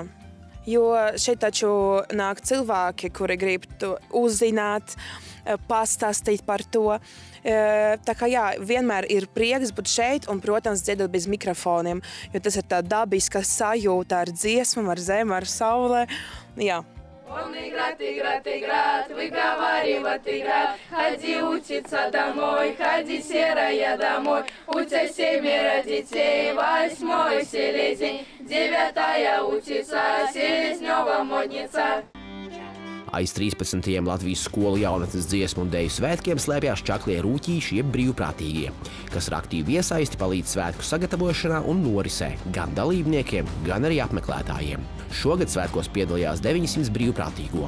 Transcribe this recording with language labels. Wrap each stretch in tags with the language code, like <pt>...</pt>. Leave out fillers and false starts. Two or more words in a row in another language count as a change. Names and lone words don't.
<lv>Jo šeit taču nāk cilvēki, kuri grib to uzzināt, pastāstīt par to. Tā kā jā, vienmēr ir prieks būt šeit un, protams, dziedot bez mikrofoniem, jo tas ir tā dabiska sajūta ar dziesmu, ar zemi, ar saulē. Jā.</lv> <ru>Он играть, выговаривать, играть. Ходи учиться домой, ходи, серая, домой. У тебя 7 детей, 8 селезень, 9 учится, Селезнёва модница.</ru> <lv>Aiz 13. Latvijas skolu jaunatnes dziesmu un deju svētkiem slēpjās čaklie rūķīši jeb brīvprātīgie, kas ar aktīvu iesaisti palīdz svētku sagatavošanā un norisē gan dalībniekiem, gan arī apmeklētājiem. Šogad svētkos piedalījās 900 brīvprātīgo.</lv>